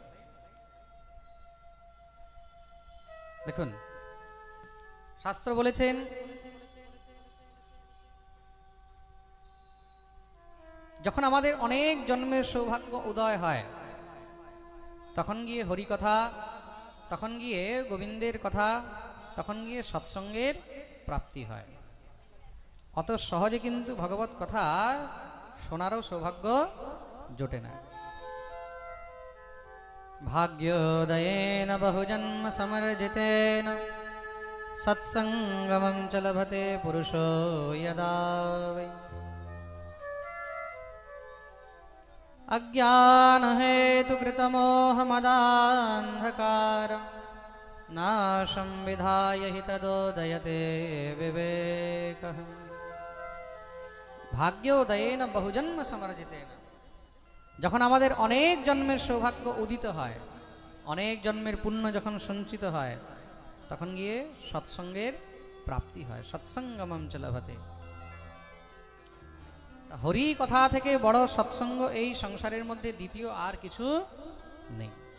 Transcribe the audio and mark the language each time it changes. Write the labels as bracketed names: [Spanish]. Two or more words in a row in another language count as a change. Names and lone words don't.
[Bangla] দেখুন শাস্ত্র বলেছেন যখন আমাদের অনেক জন্মের সৌভাগ্য উদয় হয় তখন গিয়ে হরি কথা, তখন গিয়ে গোবিন্দের কথা, তখন গিয়ে সৎসঙ্গের প্রাপ্তি হয়। অত সহজে কিন্তু ভগবত কথা শোনারও সৌভাগ্য জোটে না। [Sanskrit] भाग्योदयेन बहुजन्म समर्जितेन सत्संगमं च लभते पुरुषो यदा वै अज्ञानहेतुकृतमोहमदान्धकार नाशं विधाय हि तदोदयते विवेकः भाग्योदयेन बहुजन्म समर्जितेन [Bangla] যখন আমাদের অনেক জন্মের সৌভাগ্য উদিত হয়, অনেক জন্মের পুণ্য যখন সঞ্চিত হয়, তখন গিয়ে সৎসঙ্গের প্রাপ্তি হয়। [Sanskrit] সৎসঙ্গমম চ লভতে। [Bangla] হরি কথা থেকে বড় সৎসঙ্গ এই সংসারের মধ্যে দ্বিতীয় আর কিছু নেই।